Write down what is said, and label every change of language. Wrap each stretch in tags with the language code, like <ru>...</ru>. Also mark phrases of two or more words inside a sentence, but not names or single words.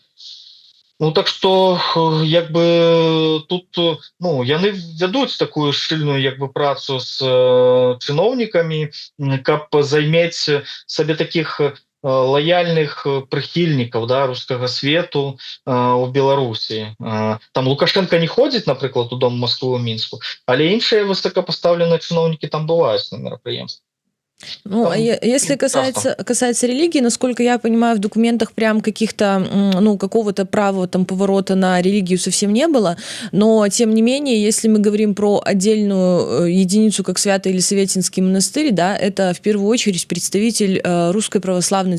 <be>Ну так што як бы тут яны вядуць такую шчыльную як бы працу з чыноўнікамі, каб займець сабе такіх лояльных прыхільнікаў, да,</be> <ru>рускага свету</ru> <be>у Беларусі. Там Лукашенко не ходзіць, напрыклад, у дом Москвы ў Мінску, але іншыя высокапастаўленыя чыноўнікі там бываюць на мерапрыемстве.</be> <ru>Ну, а если касается религии, насколько я понимаю, в документах прям каких-то, какого-то права там поворота на религию совсем не было, но тем не менее, если мы говорим про отдельную единицу, как Свято-Елисаветинский монастырь, да, это в первую очередь представитель Русской Православной</ru>